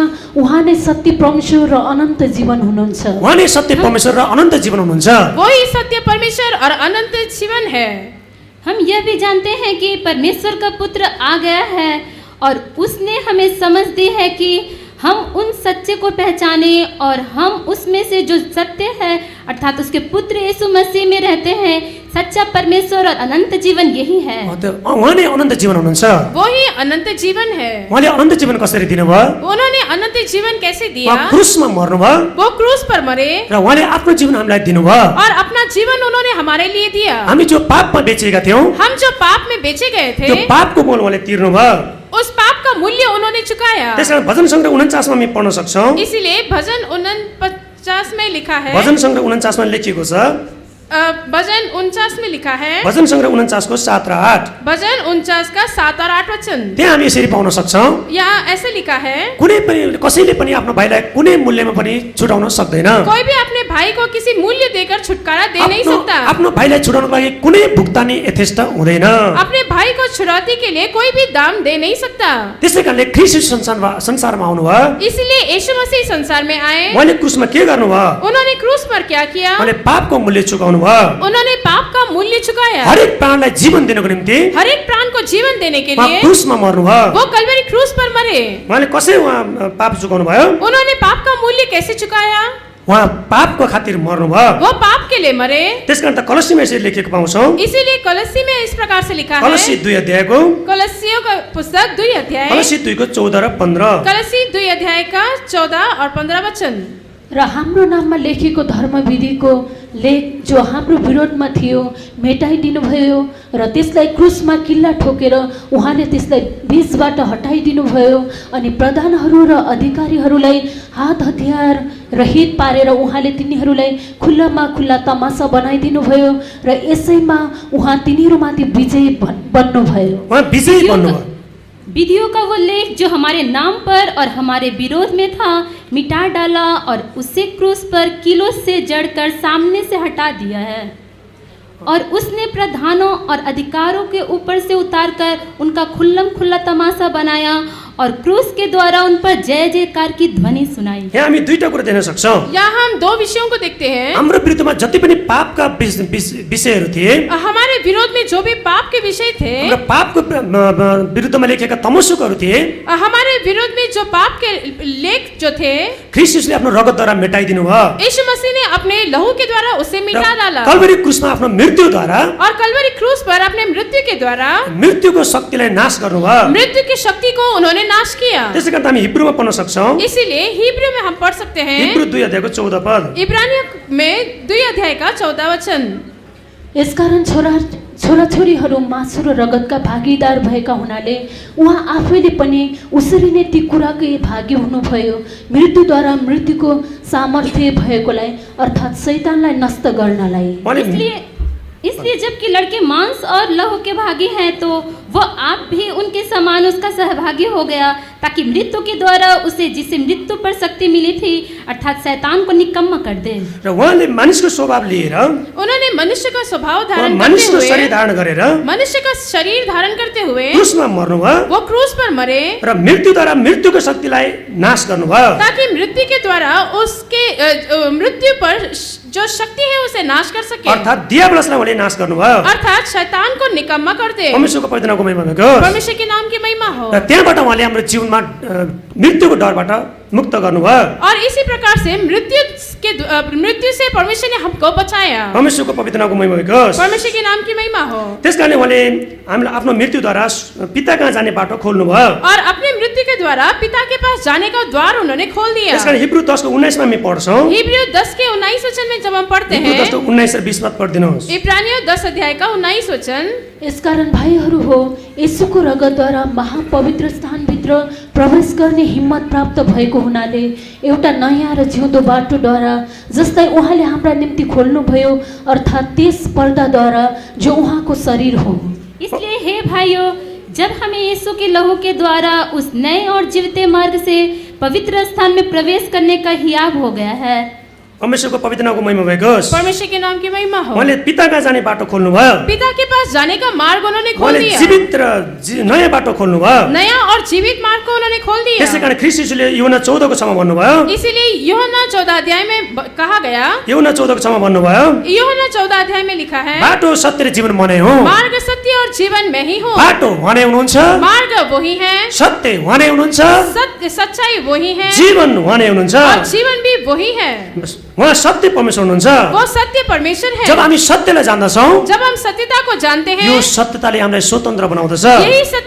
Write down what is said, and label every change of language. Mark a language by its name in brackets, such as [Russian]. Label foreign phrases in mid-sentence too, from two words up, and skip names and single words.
[Nepali] उहाँ नै सत्य परमेश्वर र अनन्त जीवन हुनुहुन्छ। उहाँ नै सत्य परमेश्वर र अनन्त जीवन हुनुहुन्छ। [Hindi] वही सत्य परमेश्वर और अनंत जीवन है। हम यह भी जानते हैं कि परमेश्वर का पुत्र आ गया है और उसने हमें समझ दी है कि हम उन सच्चे को पहचाने और हम उसमें से जो सत्य है अर्थात उसके पुत्र यीशु मसीह में रहते हैं। सच्चा परमेश्वर और अनंत जीवन यही है। [Nepali] उहाँ नै अनन्त जीवन हुनुहुन्छ। [Hindi] वही अनंत जीवन है। [Nepali] उहाँले अनन्त जीवन कसरी दिनुभयो? [Hindi] उन्होंने अनंत जीवन कैसे दिया? [Nepali] उहाँ क्रुसमा मर्नुभयो [Hindi] वो क्रूस पर मरे [Nepali] र उहाँले आफ्नो जीवन हामीलाई दिनुभयो। [Hindi] और अपना जीवन उन्होंने हमारे लिए दिया। [Nepali] हामी जो पापमा बेचेका थियौं, [Hindi] हम जो पाप में बेचे गए थे, [Nepali] त्यो पापको मोल उहाँले तिर्नुभयो। [Hindi] उस पाप का मूल्य उन्होंने चुकाया। [Nepali] त्यसकारण भजन संग्रह 49 मा हामी पढ्न सक्छौं। [Hindi] इसीलिए भजन 49 में लिखा है, [Nepali] भजन संग्रह 49 मा लेखिएको छ, [Hindi] भजन 49 में लिखा है, [Nepali] भजन सङ्ग्रह 49 को 7 र 8 [Hindi] भजन 49 का 7 और 8 वचन। [Nepali] त्यहाँ हामी यसरी पाउन सक्छौँ, [Hindi] यहाँ ऐसे लिखा है, [Nepali] कुनै पनि कसैले पनि आफ्नो भाइलाई कुनै मूल्यमा पनि छुटाउन सक्दैन। [Hindi] कोई भी अपने भाई को किसी मूल्य देकर छुटकारा दे नहीं सकता। [Nepali] आफ्नो भाइलाई छुटाउनको लागि कुनै भुक्तानी यथेष्ट हुँदैन। [Hindi] अपने भाई को छुड़ौती के लिए कोई भी दाम दे नहीं सकता। [Nepali] त्यसै कारणले ख्रीष्ट संसारमा आउनुभयो, [Hindi] इसलिए यीशु मसीह संसार में आए। [Nepali] उहाँले क्रुसमा के गर्नुभयो? [Hindi] उन्होंने क्रूस पर क्या किया? [Nepali] उहाँले पापको मूल्य चुकाउनु भयो। [Hindi] उन्होंने पाप का मूल्य चुकाया। [Nepali] हरेक प्राणलाई जीवन दिनको निम्ति [Hindi] हर एक प्राण को जीवन देने के [Nepali] उहाँ [Hindi] लिए [Nepali] क्रुसमा मर्नुभयो। [Hindi] वो कल्वरी क्रूस पर मरे। [Nepali] उहाँले कसरी उहाँ पाप चुकाउनु भयो? [Hindi] उन्होंने पाप का मूल्य कैसे चुकाया? [Nepali] उहाँ पापको खातिर मर्नुभयो। [Hindi] वो पाप के लिए मरे। [Nepali] त्यसकारण त कलसीमा यसरी लेखेको पाउँछौँ, [Hindi] इसीलिए कलसी में इस प्रकार से लिखा है, [Nepali] कलसी 2 अध्यायको [Hindi] कलसियों का पुस्तक 2 अध्याय, [Nepali] कलसी 2 को 14 र 15। [Hindi] कलसी 2 अध्याय का 14 और 15 वचन। [Nepali] र हाम्रो नाममा लेखेको धर्मविधिको लेख जो हाम्रो विरोधमा थियो मेटाइदिनु भयो र त्यसलाई क्रुसमा किल्ला ठोकेर उहाँले त्यसलाई बीचबाट हटाइदिनु भयो। अनि प्रधानहरू र अधिकारीहरूलाई हात हतियार रहित पारेर उहाँले तिनीहरूलाई खुल्लामा खुल्ला तमासा बनाइदिनु भयो र यसैमा उहाँ तिनीहरूमाथि विजयी बन्नुभयो। उहाँ विजयी बन्नुभयो। [Hindi] विधियों का वो लेख जो हमारे नाम पर और हमारे विरोध में था मिटा डाला और उसे क्रूस पर कीलों से जड़कर सामने से हटा दिया है। और उसने प्रधानों और अधिकारों के ऊपर से उतारकर उनका खुल्लम खुल्ला तमाशा बनाया और क्रूस के द्वारा उन पर जय जयकार की ध्वनि सुनाई। [Nepali] यहाँ हामी दुईटा कुरा देख्न सक्छौँ। [Hindi] यहाँ हम 2 विषयों को देखते हैं। [Nepali] हाम्रो विरुद्धमा जति पनि पापका विषयहरू थिए, [Hindi] हमारे विरोध में जो भी पाप के विषय थे, [Nepali] र पापको विरुद्धमा लेखेका तमसुकहरू थिए, [Hindi] हमारे विरोध में जो पाप के लेख जो थे, [Nepali] ख्रीष्टले आफ्नो रगतद्वारा मेटाइदिनु भयो। [Hindi] यीशु मसीह ने अपने लहू के द्वारा उसे मिटा डाला [Nepali] कल्वरी क्रुसमा आफ्नो मृत्युद्वारा, [Hindi] और कल्वरी क्रूस पर अपने मृत्यु के द्वारा [Nepali] मृत्युको शक्तिलाई नाश गर्नुभयो। [Hindi] मृत्यु की शक्ति को उन्होंने नाश किया। [Nepali] त्यसै कारण हामी हिब्रूमा पढ्न सक्छौँ। [Hindi] इसीलिए हिब्रू में हम पढ़ सकते हैं, [Nepali] हिब्रू 2 अध्यायको 14 पद। [Hindi] इब्रानियों में 2 अध्याय का 14 वचन। [Nepali] यसकारण छोराछोरीहरू मासु र रगतका भागीदार भएका हुनाले उहाँ आफैले पनि उसरी नै ती कुराकै भागी हुनुभयो, मृत्युद्वारा मृत्युको सामर्थ्य भएकोलाई अर्थात् शैतानलाई नष्ट गर्नलाई। [Hindi] इसलिए जबकि लड़के मांस और लहू के भागी हैं तो वो आप भी उनके समान उसका सहभागी हो गया, ताकि मृत्यु के द्वारा उसे जिसे मृत्यु पर शक्ति मिली थी अर्थात शैतान को निकम्मा कर दे। [Nepali] र उहाँले मानिसको स्वभाव लिएर, [Hindi] उन्होंने मनुष्य का स्वभाव धारण करते [Nepali] मानिसको [Hindi] हुए, [Nepali] शरीर धारण गरेर, [Hindi] मनुष्य का शरीर धारण करते हुए [Nepali] क्रुसमा मर्नुभयो [Hindi] वो क्रूस पर मरे [Nepali] र मृत्युद्वारा मृत्युको शक्तिलाई नाश गर्नुभयो। [Hindi] ताकि मृत्यु के द्वारा उसके मृत्यु पर जो शक्ति है उसे नाश कर सके, [Nepali] अर्थात् दियाबलसलाई उहाँले नाश गर्नुभयो। [Hindi] अर्थात शैतान को निकम्मा कर दे। [Nepali] परमेश्वरको पवित्रनामको महिमा होस्। [Hindi] परमेश्वर के नाम की महिमा हो। [Nepali] र त्यहाँबाट उहाँले हाम्रो जीवनमा मृत्युको डरबाट मुक्त गर्नुभयो। [Hindi] और इसी प्रकार से मृत्यु से परमेश्वर ने हमको बचाया। [Nepali] परमेश्वरको पवित्रनामको महिमा होस्। [Hindi] परमेश्वर के नाम की महिमा हो। [Nepali] त्यसकारणले उहाँले हामीलाई आफ्नो मृत्युद्वारा पिता कहाँ जाने बाटो खोल्नुभयो। [Hindi] और अपने मृत्यु के द्वारा पिता के पास जाने का द्वार उन्होंने खोल दिया। [Nepali] त्यसकारण हिब्रू 10 को 19 मा हामी पढ्छौँ। [Hindi] हिब्रू 10 के 19 वचन में जब हम पढ़ते हैं, [Nepali] हिब्रू 10 को 19 र 20 पद पढिदिनुहोस्। [Hindi] इब्रानियों 10 अध्याय का 19 वचन। [Nepali] यसकारण भाइहरू हो, येशूको रगतद्वारा महापवित्र स्थानभित्र प्रवेश गर्ने हिम्मत प्राप्त भएको हुनाले एउटा नयाँ र जिउँदो बाटोद्वारा जसलाई उहाँले हाम्रा निम्ति खोल्नुभयो, अर्थात् त्यस पर्दाद्वारा जो उहाँको शरीर हो। [Hindi] इसलिए हे भाइयों, जब हमें यीशु के लहू के द्वारा उस नए और जीवते मार्ग से पवित्र स्थान में प्रवेश करने का हियाब हो गया है। [Nepali] परमेश्वरको पवित्रनामको महिमा होस्। [Hindi] परमेश्वर के नाम की महिमा हो। [Nepali] उहाँले पिता कहाँ जाने बाटो खोल्नुभयो। [Hindi] पिता के पास जाने का मार्ग उन्होंने खोल [Nepali] उहाँले [Hindi] दिया। [Nepali] जीवित र नयाँ बाटो खोल्नुभयो। [Hindi] नया और जीवित मार्ग को उन्होंने खोल दिया। [Nepali] त्यसैकारण ख्रीष्ट यीशुले यूहन्ना 14 को 6 भन्नुभयो। [Hindi] इसीलिए यूहन्ना 14 अध्याय में कहा गया, [Nepali] यूहन्ना 14 को 6 भन्नुभयो, [Hindi] यूहन्ना 14 अध्याय में लिखा है, [Nepali] बाटो सत्य र जीवन मनै हो। [Hindi] मार्ग सत्य और जीवन में ही हो। [Nepali] बाटो उहाँनै हुनुहुन्छ, [Hindi] मार्ग वही है, [Nepali] सत्य उहाँनै हुनुहुन्छ, [Hindi] सत्य सच्चाई वही है, [Nepali] जीवन उहाँनै हुनुहुन्छ। [Hindi] और जीवन भी वही है। [Nepali] उहाँ सत्य परमेश्वर हुनुहुन्छ। [Hindi] वो सत्य परमेश्वर है। [Nepali] जब हामी सत्यलाई जान्दछौँ, [Hindi] जब हम सत्यता को जानते हैं, [Nepali] यो सत्यताले हामीलाई स्वतन्त्र बनाउँदछ। [Hindi] यही